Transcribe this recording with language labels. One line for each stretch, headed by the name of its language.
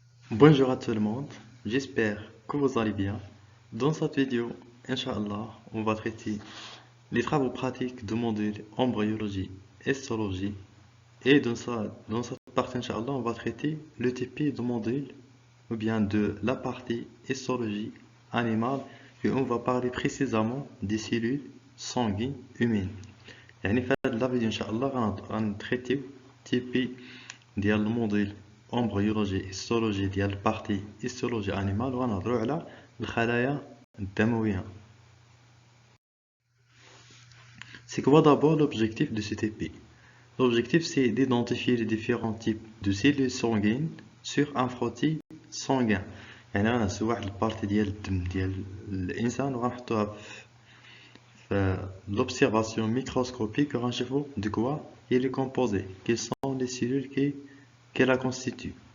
French: Bonjour à tout le monde, j'espère que vous allez bien. Dans cette vidéo, Inch'Allah, on va traiter les travaux pratiques de modèles embryologie et histologie. Et dans cette partie, Inch'Allah, on va traiter le type de modèle ou bien de la partie histologie animale et on va parler précisément des cellules sanguines humaines.
Arabic: يعني في هذا الفيديو إن شاء الله غنتريتيو تيبي ديال الموديل امبريولوجي هيستولوجي ديال البارتي هيستولوجي انيمال وغنهضروا على الخلايا الدمويه.
French: C'est quoi d'abord l'objectif de ce TP? L'objectif c'est d'identifier les différents types de cellules sanguines sur un frottis sanguin.
Arabic: يعني غنهزو واحد البارتي ديال الدم ديال الانسان وغنحطوها في
French: l'observation microscopique
Arabic: وغنشوفوا
French: de quoi il est composé, quelles sont les cellules qui la constituent.